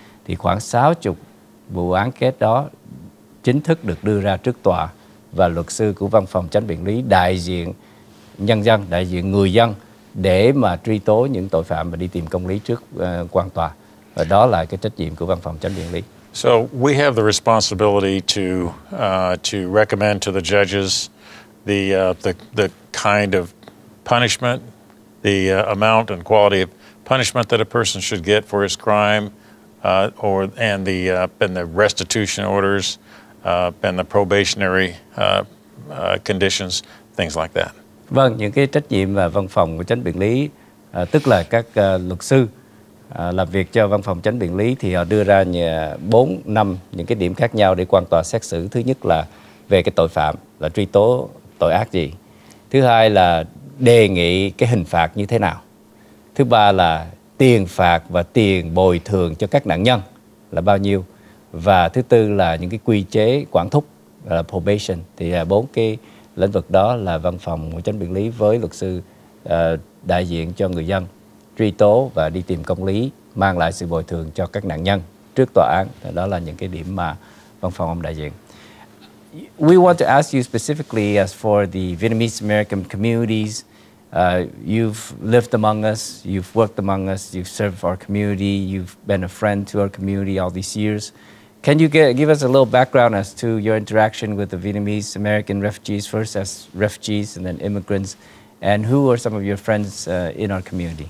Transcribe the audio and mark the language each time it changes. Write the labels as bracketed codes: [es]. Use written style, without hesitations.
[vi] Thì khoảng 60 vụ án kết đó chính thức được đưa ra trước tòa, và luật sư của văn phòng Chánh Biện lý đại diện nhân dân, đại diện người dân để mà truy tố những tội phạm và đi tìm công lý trước quan tòa. Và đó là cái trách nhiệm của văn phòng Chánh Biện lý. [en] So we have the responsibility to recommend to the judges the kind of punishment, the amount and quality of punishment that a person should get for his crime, and the restitution orders, and the probationary conditions, things like that. [vi] Vâng, những cái trách nhiệm và văn phòng của Chánh Biện lý, tức là các luật sư làm việc cho văn phòng chánh biện lý thì họ đưa ra 4-5 những cái điểm khác nhau để quan tòa xét xử. Thứ nhất là về cái tội phạm, là truy tố tội ác gì. Thứ hai là đề nghị cái hình phạt như thế nào. Thứ ba là tiền phạt và tiền bồi thường cho các nạn nhân là bao nhiêu. Và thứ tư là những cái quy chế quản thúc, là probation. Thì 4 cái lĩnh vực đó là văn phòng chánh biện lý với luật sư đại diện cho người dân, truy tố và đi tìm công lý, mang lại sự bồi thường cho các nạn nhân trước tòa án. Đó là những cái điểm mà văn phòng ông đại diện. [en] We want to ask you specifically as for the Vietnamese American communities. You've lived among us, you've worked among us, you've served our community, you've been a friend to our community all these years. Can you give us a little background as to your interaction with the Vietnamese American refugees, first as refugees and then immigrants, and who are some of your friends in our community?